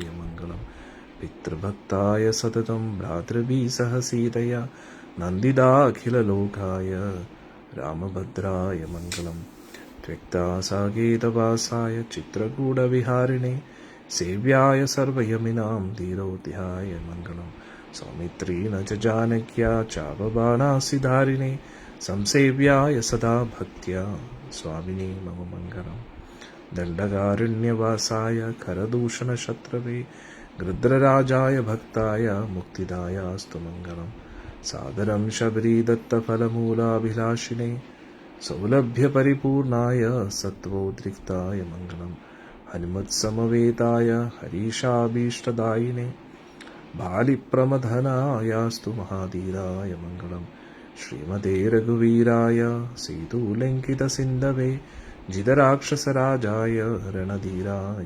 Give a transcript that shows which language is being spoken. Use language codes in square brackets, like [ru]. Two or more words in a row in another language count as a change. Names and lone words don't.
[sa] മംഗളം പിതൃഭക്തായ സതതം ഭ്രാതൃഭിസഹ സീതയാ നന്ദിതാഖിലലോകായ രാമഭദ്രായ മംഗളം ത്വക്താസാകേതവാസായ ചിത്രകൂടവിഹാരിണേ സേവ്യായ സർവയമിനാം ധീരോധ്യായ മംഗളം സൗമിത്രീണ ച ജാനക്യാ ചാപബാണാസിധാരിണേ സംസേവ്യായ സദാ ഭക്ത്യാ സ്വാമിനേ മമ മംഗളം ദണ്ഡകാരണ്യവാസായ ഖരദൂഷണശത്രവേ ഗൃദ്രരാജായ ഭക്തായ മുക്തിദായാസ്തു മംഗളം सादरं शबरीदत्तफलमूलाभिलाषिने सौलभ्यपरिपूर्णाय सत्त्वोद्रिक्ताय मङ्गलम् हनुमत्समवेताय हरीशाभीष्टदायिने बालिप्रमथनायास्तु महाधीराय मङ्गलम् श्रीमते रघुवीराय सेतुलङ्कितसिन्धवे जितराक्षसराजाय रणधीराय